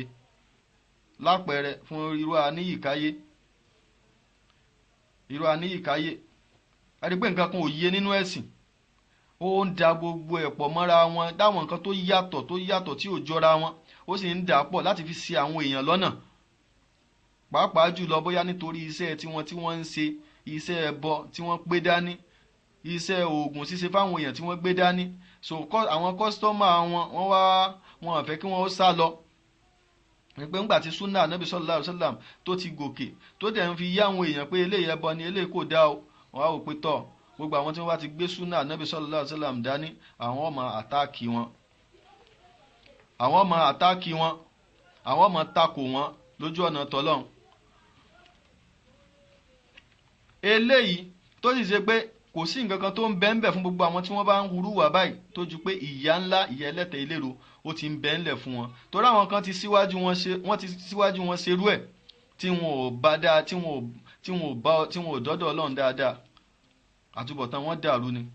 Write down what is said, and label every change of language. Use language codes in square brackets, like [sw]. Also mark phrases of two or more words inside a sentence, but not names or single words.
[yo] Lápẹẹrẹ fún irú Aníyìkáyé, ẹ rí pé nǹkan kan ò yé nínú ẹ̀sìn, ó ń da gbogbo ẹ̀ pọ̀ mọ́ra wọn, dáwọn nǹkan tó yàtọ̀ tí ò jọra wọn, ó sì ń dà pọ̀ láti fi ṣì àwọn èèyàn lọ́nà, pàápàá jùlọ bóyá nítorí iṣẹ́ tí wọ́n ń ṣe, iṣẹ́ ẹbọ tí wọ́n gbé dání, iṣẹ́ oògùn ṣíṣe fáwọn èèyàn tí wọ́n gbé dání. So àwọn kọ́sítọ́mà wọn ò fẹ́ kí wọ́n ó sá lọ, pé ńgbà tí súnà Ànábì [ar] صلى الله عليه وسلم [yo] tó ti gòkè, tó dẹ̀ ń fi yá àwọn èèyàn pé eléyìí ẹbọ ni, eléyìí kò dá o, wọ́n á wò pé gbogbo àwọn tí wọ́n bá ti gbé súnà Ànábì [ar] صلى الله عليه وسلم [yo] dání, àwọn ọmọ àtáàkì wọn, àwọn ọmọ takò wọn lójú ọ̀nà tọ́lọ́run. Eléyìí tó sì ṣe pé kò sí nǹkan kan tó ń bẹ ńbẹ̀ fún gbogbo àwọn tí wọ́n bá ń hurú wà báyìí, tó ju pé ìyà ńlá, ìyà ẹlẹ́tẹ̀ eléro ó ti ń bẹ ńlẹ̀ fún wọn, torí àwọn kan ti síwájú wọn ṣerú ẹ̀, tí wọn ò bá dáa, tí wọn ò dọ́dọ̀ Ọlọ́run dáadáa, àtúbọ̀tán wọn dàrú ni.